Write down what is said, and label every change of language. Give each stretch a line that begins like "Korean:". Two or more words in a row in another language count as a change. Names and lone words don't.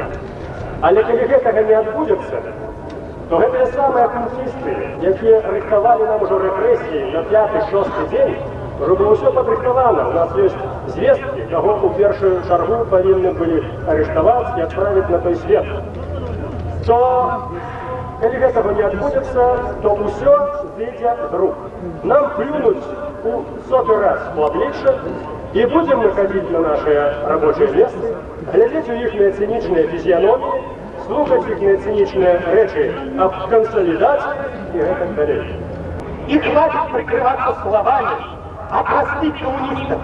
Belarusian: Але калі гэтага не адбудзецца, то гэтыя самыя культисты, якія рыхтавалі нам ужо рэпрэсіі на 5-6 дзень, ужо было ўсё падрыхтавана. У нас ёсць звесткі, каго ў першую чаргу павінны былі арыштаваць і адправіць на той свет. То калі гэтага не адбудзецца, то ўсё зыдзе з рук.
Russian: Нам плюнуць у 100-й раз у обличье, и будем мы ходить на наши рабочие места, глядеть у их циничные физиономии, слушать их циничные речи об консолидации и так далее. И хватит прикрываться словами о простых коммунистах.